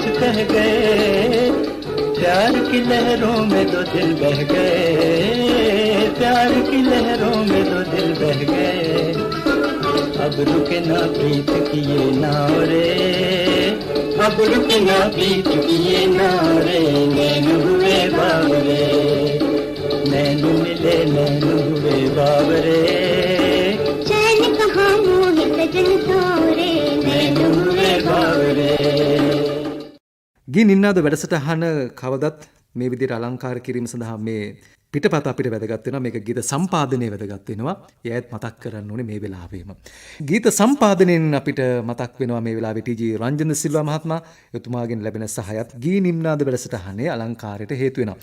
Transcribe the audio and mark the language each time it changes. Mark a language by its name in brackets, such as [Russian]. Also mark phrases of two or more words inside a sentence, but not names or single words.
[Hindi] कह गए, प्यार की लहरों में दो दिल बह गए, प्यार की लहरों में दो दिल बह गए, अब रुके ना प्रीत की ये नाव रे, अब रुके ना प्रीत की ये नाव रे, नैन हुए बावरे, नैन मिले नैन हुए बावरे, चैन कहाँ मोहित जन सावरे, नैन हुए बावरे। [Sinhala] ගී නින්නාද වැඩසටහන කවදත් මේ විදිහට අලංකාර කිරීම සඳහා මේ පිටපත අපිට වැදගත් වෙනවා. මේක ගීත සම්පාදනයේ වැදගත් වෙනවා. එයත් මතක් කරන්න ඕනේ මේ වෙලාවෙම. ගීත සම්පාදනයෙන් අපිට මතක් වෙනවා මේ වෙලාවේ ටීජී රංජන සිල්වා මහත්මයා එතුමාගෙන් ලැබෙන සහයත් ගී නින්නාද වැඩසටහනේ අලංකාරයට හේතු වෙනවා.